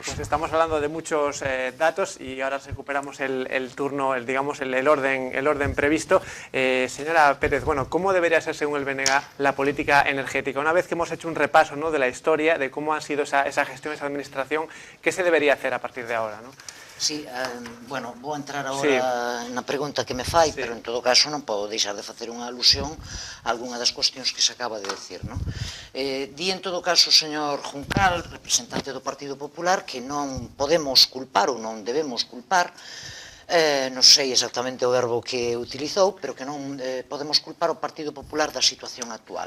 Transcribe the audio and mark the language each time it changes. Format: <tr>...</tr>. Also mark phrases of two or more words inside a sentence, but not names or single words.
<es>Pues estamos hablando de muchos datos y ahora recuperamos el turno, el orden previsto. Señora Pérez, bueno, ¿cómo debería ser, según el BNG, la política energética? Una vez que hemos hecho un repaso, ¿no?, de la historia, de cómo ha sido esa gestión, esa administración, ¿qué se debería hacer a partir de ahora, ¿no?</es> <gl>Sí, bueno, vou entrar agora na pregunta que me fai, pero en todo caso non podo deixar de facer unha alusión a algunha das cuestións que se acaba de decir, non? Di en todo caso o señor Juncal, representante do Partido Popular, que non podemos culpar ou non debemos culpar non sei exactamente o verbo que utilizou, pero que non podemos culpar o Partido Popular da situación actual.</gl>